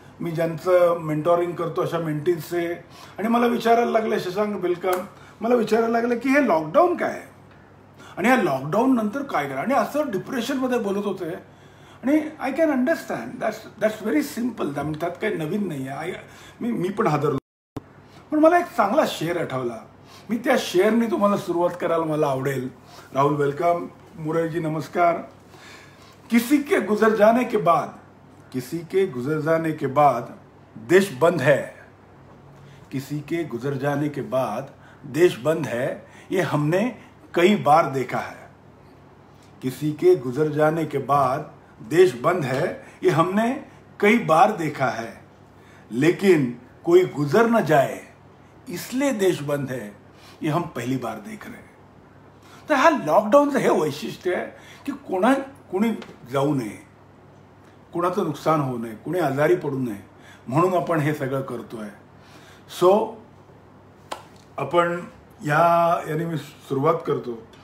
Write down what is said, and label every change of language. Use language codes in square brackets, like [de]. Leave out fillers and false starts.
[mr] मी ज्यांचं मेंटॉरिंग करतो अशा मेंटीजचे, आणि मला विचारायला लागले, शशांक वेलकम, मला विचारायला लागलं की हे लॉकडाऊन काय आहे आणि या लॉकडाऊन नंतर काय करा, आणि असं डिप्रेशनमध्ये बोलत होते. आणि [en] I can understand, that's very simple, [mr] त्यात काही नवीन नाही आहे. मी पण हादरलो. पण मला एक चांगला शेअर आठवला, मी त्या शेअरनी तुम्हाला सुरुवात करायला मला आवडेल. राहुल वेलकम, मुरैजी नमस्कार. [hi] किसी के गुजर जाने के बाद, किसी के गुजर जाने के बाद देश बंद है, किसी के गुजर जाने के बाद देश बंद है, ये हमने कई बार देखा है. किसी के गुजर जाने के बाद देश बंद है, ये हमने कई बार देखा है, लेकिन कोई गुजर न जाए इसलिए देश बंद है, ये हम पहली बार देख रहे हैं. [mr] तर हा लॉकडाऊनचं हे वैशिष्ट्य आहे की कोणी जाऊ नये, कोणाचं नुकसान होऊ नये, कोणी आजारी पडू नये, म्हणून आपण हे सगळं करतोय. सो आपण याने मी सुरुवात करतो.